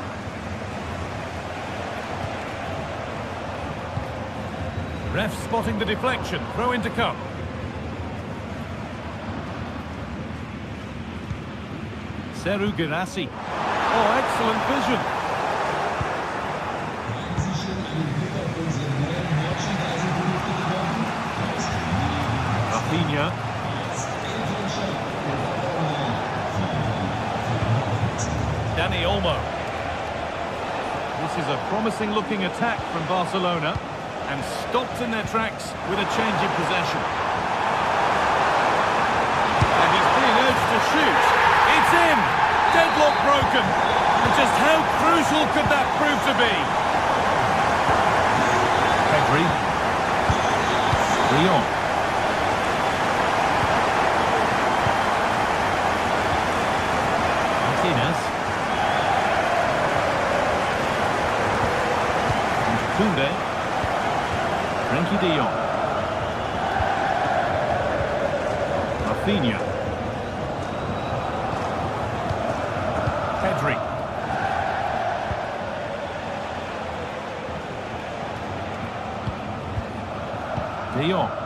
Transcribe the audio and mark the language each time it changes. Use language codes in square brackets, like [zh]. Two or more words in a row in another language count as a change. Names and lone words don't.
[en] Ref spotting the deflection, throw in to come. Serhou Guirassy. Oh, excellent vision. Rafinha. Dani Olmo. This is a promising looking attack from Barcelona. And stopped in their tracks with a change in possession. And he's being urged to shoot. It's in! Deadlock broken. And just how crucial could that prove to be? Pedri. De Jong. Martinez. And Koundé. Frenkie de Jong. Rafinha. Pedri. De Jong.